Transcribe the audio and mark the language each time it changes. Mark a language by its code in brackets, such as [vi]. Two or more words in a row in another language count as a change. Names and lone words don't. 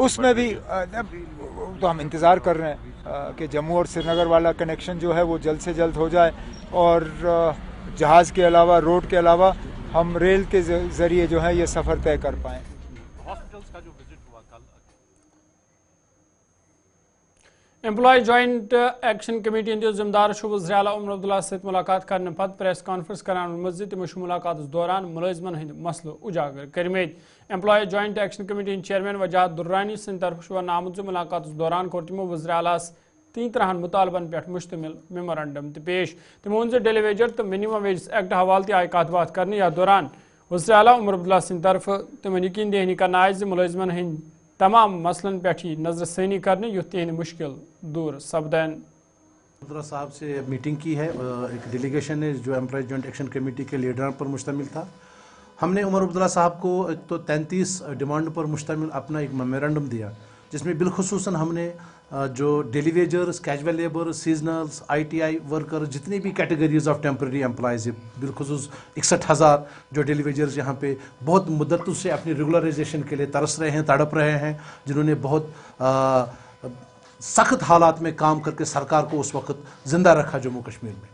[hi] उसमें भी तो हम इंतज़ार कर रहे हैं कि जम्मू और श्रीनगर वाला कनेक्शन जो है वो जल्द से जल्द हो जाए और जहाज़ के अलावा, रोड के अलावा हम रेल के ज़रिए जो है ये सफ़र तय कर पाएँ। हॉस्पिटल्स का जो विजिट हुआ कल, [ks] एम्प्लॉय जॉइंट एक्शन कमेटी हंदिस जिम्मेदार वज़ीर आला उमर अब्दुल्ला सहित मुलाकात करने पत [en] press conference [ks] करान मजीद तमो मुलाकात दौरान मुलाजिमन हंद मसलो उजागर करमेत। एम्प्लॉय जॉइंट एक्शन कमेटी चेयरमैन वजाहत दुर्रानी सद तरफ वन आमुत मुलाकात दौरान कोर तमो वज़ीर आलास 13 मुतालबन पे मुश्तमिल मेमोरेंडम पेश। तमो वोन [en] daily wager [ks] तो [en] Minimum Wage Act [ks] हवाले तय आय कत बात करने। याथ दौरान वज़ीर आला उमर अब्दुल्ला सद तरफ तमन यकीन दहनी करना आय मुलाजिमन हंद तमाम मसलन पे नजरसानी करने युथ तिहंद मुश्किल दूर सपदन। [hi] अब्दुल्ला साहब से मीटिंग की है, एक डेलीगेशन है जो एम्प्लॉय जॉइंट एक्शन कमेटी के लीडर पर मुश्तमिल था। हमने उमर अब्दुल्ला साहब को एक तो 33 डिमांड पर मुश्तमिल अपना एक मेमोरेंडम दिया, जिसमें बिलखुसूसन हमने जो [en] daily wagers, casual labour, [hi] सीजनल्स, ITI वर्कर, जितनी भी [en] categories of temporary employees [hi] है, बिलखुसूस 61,000 जो [en] daily wagers [hi] यहाँ पे बहुत मुद्दतों से अपनी रेगुलराइजेशन के लिए तरस रहे हैं, तड़प रहे हैं, जिन्होंने बहुत सख्त हालात में काम करके सरकार को उस वक्त ज़िंदा रखा जम्मू कश्मीर में।